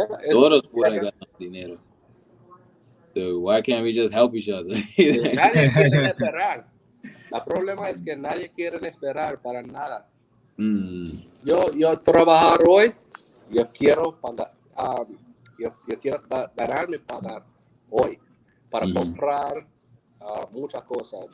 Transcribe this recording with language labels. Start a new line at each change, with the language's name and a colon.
Spanish: Todos pueden ganar dinero.
English: So why can't we just help each other?
Spanish: Nadie quiere esperar. El problema es que nadie quiere esperar para nada. Yo trabajar hoy, yo quiero pagar, yo quiero ganarme pagar hoy para comprar muchas cosas.